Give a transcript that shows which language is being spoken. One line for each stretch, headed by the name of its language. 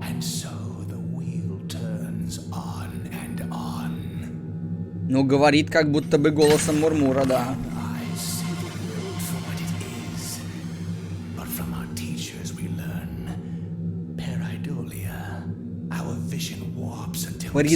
English: And so the wheel turns on and on.
Russian: Ну, говорит как будто бы голосом Мурмура, да.
English: I see the world for what it is. But from our teachers we learn. Pareidolia. Our vision warps until we see